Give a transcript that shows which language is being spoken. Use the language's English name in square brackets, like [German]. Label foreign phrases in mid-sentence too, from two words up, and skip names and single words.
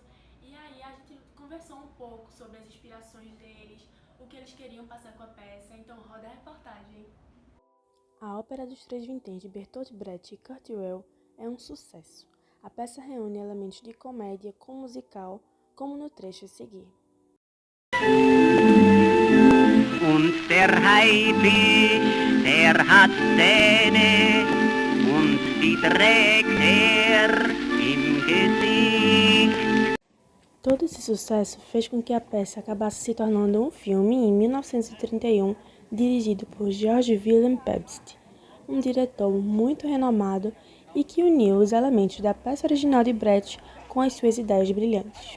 [Portuguese] E aí a gente conversou um pouco sobre as inspirações deles, o que eles queriam passar com a peça. Então roda a reportagem. A Ópera dos Três Vinténs de Bertolt Brecht e Kurt Weill é um sucesso. A peça reúne elementos de comédia com musical, como no trecho a seguir. [German] Und der Haifisch, der hat Zähne und die trägt im Gesicht. [Portuguese] Todo esse sucesso fez com que a peça acabasse se tornando um filme em 1931, dirigido por Georg Wilhelm Pabst, um diretor muito renomado e que uniu os elementos da peça original de Brecht com as suas ideias brilhantes.